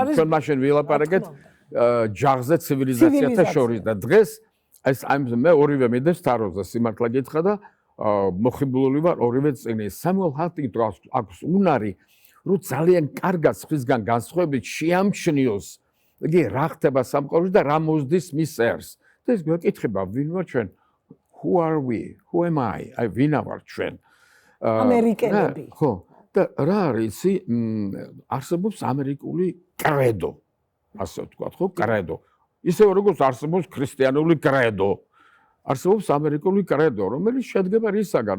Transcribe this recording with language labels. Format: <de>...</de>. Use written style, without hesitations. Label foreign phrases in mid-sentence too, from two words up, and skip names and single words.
<ka>ჩვენ მაშინ ვილაპარაკეთ ჯაღზე ცივილიზაციათა შორის და დღეს ეს მე ორივე მიდევს თაროზე სიმართლე გითხრა და მოხიბლული ვარ ორივე წიგნის. სამუელ ჰანტინგტონს აქვს უნარი, რომ ძალიან კარგად სხვისგან განსხვავებით შეამჩნიოს, იგი რა ხდება სამყაროში და რა მოსდის მის ერს. და ეს გვეკითხება, ვინ ვარ ჩვენ?</ka> <en>Who are we? Who am I?</en> <ka>აი ვინა ვარ ჩვენ? ამერიკელები. ხო, და რა არის, არსებობს ამერიკული კრედო, ასე ვთქვათ, ხო, კრედო. ისევე როგორც არსებობს ქრისტიანული კრედო. არსებობს ამერიკული კრედო, რომელიც შედგება რისაგან?</ka>